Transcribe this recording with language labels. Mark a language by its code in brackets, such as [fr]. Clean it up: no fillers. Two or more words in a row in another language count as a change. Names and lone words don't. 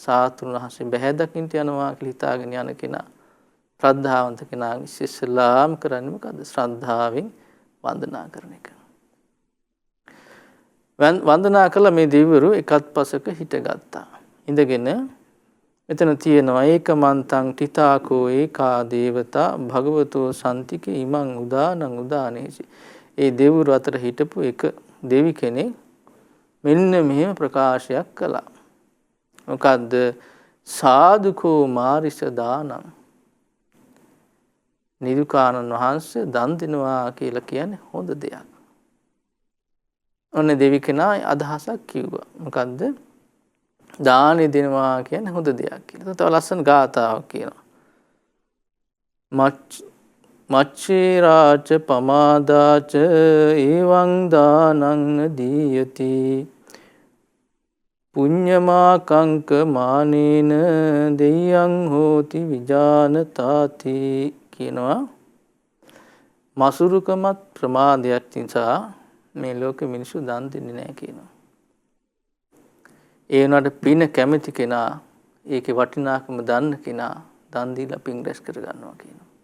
[si] සාතුන් වහන්සේ බැහැ දකින්න යනවා කියලා හිතාගෙන යන කෙනා, ශ්‍රද්ධාවන්ත කෙනා ඉස්සෙල්ලාම කරන්නේ මොකද්ද? ශ්‍රද්ධාවෙන් වන්දනා කරන එක. වන්දනා කළ මේ දෙවිවරු එකත් පසක හිටගත්තා. ඉඳගෙන මෙතන තියෙනවා [pi] ඒකමන්තං තිතාකෝ ඒකා දේවතා භගවතෝ සම්තිකේ ඉමං උදානං උදානේසි. [si] ඒ දෙවිවරු අතර හිටපු එක දෙවි කෙනෙක් මෙන්න මෙහෙම ප්‍රකාශයක් කළා. [pi] මොකද්ද? සාදුකෝ මාරිස දානං. [si] නිදුකානන් වහන්සේ දන් දෙනවා කියලා කියන්නේ හොඳ දෙයක්. ඔන්න දෙවි කෙනා අදහසක් කිව්වා. මොකද්ද? දානෙ දෙනවා කියන්නේ හොඳ දෙයක් කියලා. තව ලස්සන ගාථාවක් කියනවා. [pi] මච්චේ රාජ පමාදාච එවං දානං දීයති පුඤ්ඤමා කංක මානේන දෙයං හෝති විජානතාති කියනවා. [si] මසුරුකමත් ප්‍රමාදයක් නිසා මේ ලෝකෙ මිනිස්සු දන් දෙන්නේ නැහැ කියනවා. ඒ වුණාට පින කැමති කෙනා, ඒකේ වටිනාකම දන්න කෙනා දන් දීලා පින් රැස් කර ගන්නවා කියනවා.